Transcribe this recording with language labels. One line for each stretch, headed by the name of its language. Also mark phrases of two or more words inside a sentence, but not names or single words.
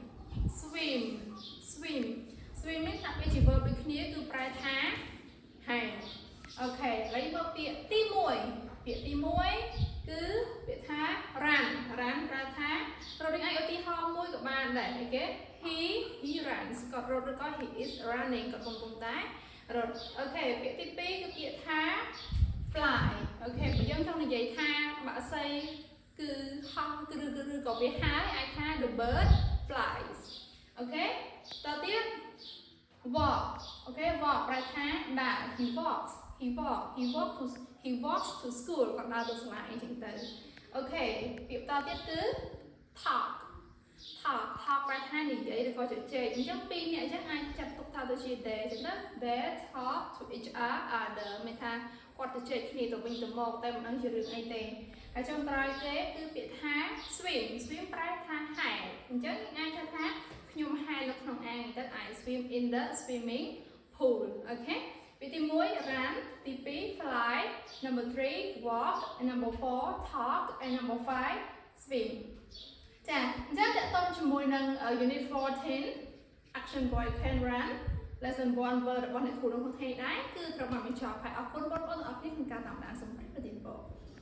Khmer: នេះថាពាក្យជា verb ដូចគ្នាគឺប្រែថាហែលអូខេឥឡូវមកពាក្យទី1គឺពាក្យថា run ប្រែថារត់នេះឲ្យឧទាហរណ៍មួយក៏បានដែរគេ
English: he runs
Khmer: គាត់រត់ឬក៏
English: he is running
Khmer: គាត់កំពុងតែរត់អូខេពាក្យទី2គឺពាក្យថា fly អូខេបើយើងចង់និយាយថាបក្សីគឺហោះឬក៏វាហើរអាចថា
English: the bird flies
Khmer: អូខេតទៀត walk អូខេ walk ប្រែថាដើរ he
English: walks to school
Khmer: គាត់ដើរទៅសាលាអីចឹងទៅអូខេពាក្យតទៀតគឺ talk ប្រែថានិយាយឬក៏ជជែកអញ្ចឹងពីរនាក់អញ្ចឹ ងអាចចាត់ទុកថាទៅជា they អញ្ចឹងណា
English: they talk to each other
Khmer: មានថាគាត់ជជែកគ្នាទៅវិញទៅ មកតែមិនដឹងជារឿងអីទេហើយចុងក្រោយគេគឺពាក្យថា swim ប្រែថាហែល អញ្ចឹងយើងអាចថាខ្ញុំហែលនៅក្នុងអាងទៅ
English: I swim in the swimming pool
Khmer: អូខេពាក្យទី1 run ទី2
English: fly number 3 walk and number 4 talk and number 5 swim
Khmer: ចាអញ្ចឹងតើតើជាមួយនឹង
English: unit 14 action boy can run lesson 1 word
Khmer: របស់អ្នកគ្រូក្នុងថ្ងៃដែរគឺត្រូវបានបញ្ចប់ហើយអរគុណបងប្អូនទាំងអស់គ្នាក្នុងការតាមដានសូមប្រតិបត្តិ